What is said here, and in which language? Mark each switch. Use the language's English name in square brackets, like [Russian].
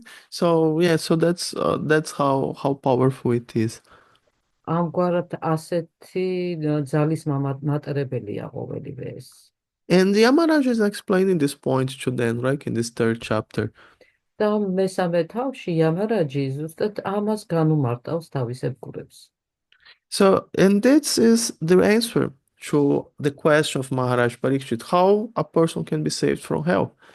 [English] So that's how powerful it is. [Georgian] ამგვარად ასეთი ძალის მატარებელია ყოველივე ეს. [English] And the Yamaraj is explaining this point to them, right, in this third chapter. [Georgian] და მესამე თავში იამარაჯი ზუსტად ამას განუმარტავს თავის ერთგულებს. [English] So, and this is the answer to the question of Maharaj Parikshit, how a person can be saved from hell.